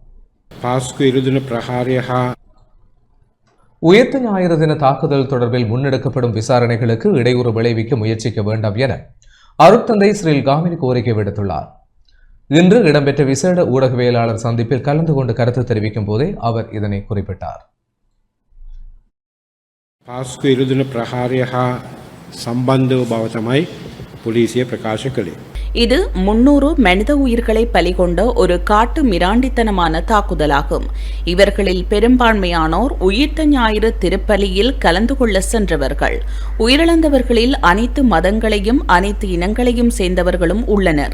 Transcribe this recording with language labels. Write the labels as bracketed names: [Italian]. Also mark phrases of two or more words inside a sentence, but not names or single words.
[Tamil] உயிர்த்த ஞாயிறு தின தாக்குதல் தொடர்பில் முன்னெடுக்கப்படும் விசாரணைகளுக்கு இடையூறு விளைவிக்க முயற்சிக்க வேண்டாம் என அருட்தந்தை சிறில் காமினி கோரிக்கை விடுத்துள்ளார். இன்று இடம்பெற்ற விசேட ஊடகவியலாளர் சந்திப்பில் கலந்து கொண்டு கருத்து தெரிவிக்கும் போதே அவர் இதனை குறிப்பிட்டார். [Sinhala] සම්බන්ධව බව තමයි පොලිසිය ප්‍රකාශ කළේ. [Tamil] இது 300 மனித உயிர்களை பலிகொண்ட ஒரு காட்டு மிராண்டித்தனமான தாக்குதலாகும். இவர்களில் பெரும்பான்மையானோர் உயிர்த்த ஞாயிறு திருப்பலியில் கலந்து கொள்ள சென்றவர்கள். உயிரிழந்தவர்களில் அனைத்து மதங்களையும் அனைத்து இனங்களையும் சேர்ந்தவர்களும் உள்ளனர்.